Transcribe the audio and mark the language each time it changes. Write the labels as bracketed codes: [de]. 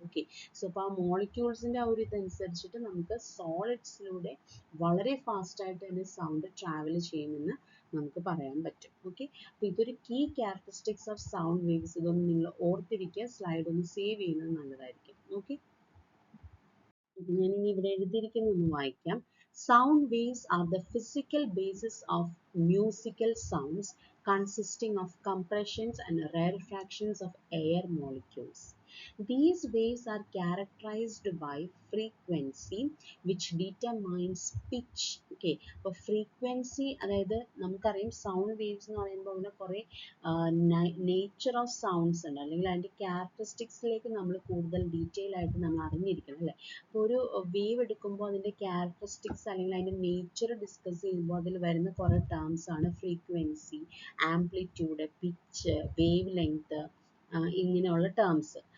[ml] Okay, so അപ്പോൾ ആ മോളിക്യൂൾസിൻ്റെ ആ ഒരു ഇതനുസരിച്ചിട്ട് നമുക്ക് സോളിഡ്സിലൂടെ വളരെ ഫാസ്റ്റ് ആയിട്ട് തന്നെ സൗണ്ട് ട്രാവൽ ചെയ്യുമെന്ന് നമുക്ക് പറയാൻ പറ്റും. ഓക്കെ, അപ്പോൾ ഇതൊരു [en] Key characteristics of sound waves. [ml] ഇതൊന്ന് നിങ്ങൾ ഓർത്തിരിക്കുക, സ്ലൈഡ് ഒന്ന് സേവ് ചെയ്യുന്നത് നല്ലതായിരിക്കും. ഓക്കെ, ഞാൻ ഇനി ഇവിടെ എഴുതിയിരിക്കുന്നൊന്ന് വായിക്കാം. [en] Sound waves are the physical basis of musical sounds consisting of compressions and rarefactions of air molecules. These waves are characterized by frequency which determines pitch. [ml] Okay, അപ്പോൾ frequency അതായത് നമുക്കറിയാം സൗണ്ട് വേവ്സ് എന്ന് പറയുമ്പോൾ അതിന് കുറേ നേച്ചർ ഓഫ് സൗണ്ട്സ് ഉണ്ട്, അല്ലെങ്കിൽ അതിൻ്റെ ക്യാരക്ടറിസ്റ്റിക്സിലേക്ക് നമ്മൾ കൂടുതൽ ഡീറ്റെയിൽ ആയിട്ട് നമ്മൾ അറിഞ്ഞിരിക്കണം അല്ലേ. അപ്പോൾ ഒരു വേവ് എടുക്കുമ്പോൾ അതിൻ്റെ ക്യാരക്ടറിസ്റ്റിക്സ് അല്ലെങ്കിൽ അതിൻ്റെ നേച്ചർ ഡിസ്കസ് ചെയ്യുമ്പോൾ അതിൽ വരുന്ന കുറേ ടേംസ് ആണ് frequency, amplitude, pitch, wave length, ഇങ്ങനെയുള്ള ടേംസ്.